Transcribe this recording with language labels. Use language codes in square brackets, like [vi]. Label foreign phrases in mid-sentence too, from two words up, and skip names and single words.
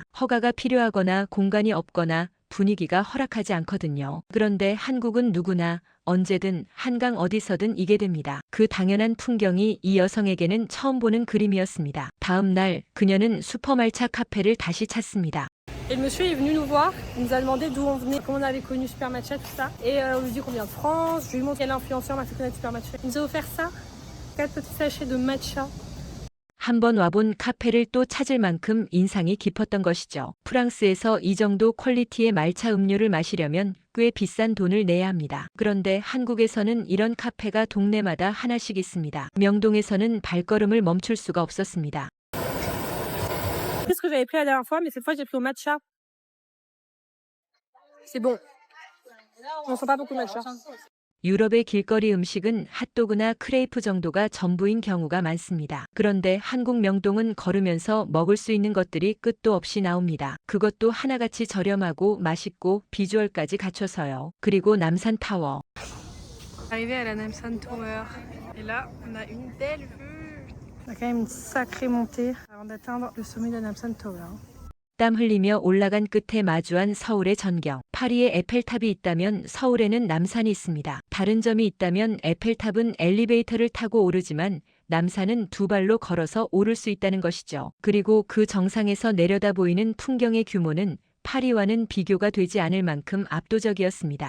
[ko] 허가가 필요하거나 공간이 없거나 분위기가 허락하지 않거든요. 그런데 한국은 누구나 언제든 한강 어디서든 이게 됩니다. 그 당연한 풍경이 이 여성에게는 처음 보는 그림이었습니다. 다음 날 그녀는 슈퍼말차 카페를 다시 찾습니다. [fr] Et le monsieur est venu nous voir, il nous a demandé d'où on venait, comment on avait connu Super Matcha, tout ça. Et on lui dit qu'on vient de France, je lui montre quel influenceur m'a fait connaître Super Matcha. Il nous a offert ça, 4 petits sachets de matcha. [ko] 한번 와본 카페를 또 찾을 만큼 인상이 깊었던 것이죠. 프랑스에서 이 정도 퀄리티의 말차 음료를 마시려면 꽤 비싼 돈을 내야 합니다. 그런데 한국에서는 이런 카페가 동네마다 하나씩 있습니다. 명동에서는 발걸음을 멈출 수가 없었습니다. [fr] C'est ce que j'avais pris la dernière fois, mais cette fois j'ai pris au matcha. C'est bon. On sent pas beaucoup de matcha. [ko] 유럽의 길거리 음식은 핫도그나 크레이프 정도가 전부인 경우가 많습니다. 그런데 한국 명동은 걸으면서 먹을 수 있는 것들이 끝도 없이 나옵니다. 그것도 하나같이 저렴하고 맛있고 비주얼까지 갖춰서요. 그리고 남산타워. [fr] Arrivé à la Namsan Tower. Et là, on a une belle vue. On a quand même une sacrée montée avant d'atteindre le sommet de la Namsan Tower. [ko] 땀 흘리며 올라간 끝에 마주한 서울의 전경. 파리에 에펠탑이 있다면 서울에는 남산이 있습니다. 다른 점이 있다면 에펠탑은 엘리베이터를 타고 오르지만 남산은 두 발로 걸어서 오를 수 있다는 것이죠. 그리고 그 정상에서 내려다 보이는 풍경의 규모는 파리와는 비교가 되지 않을 만큼 압도적이었습니다.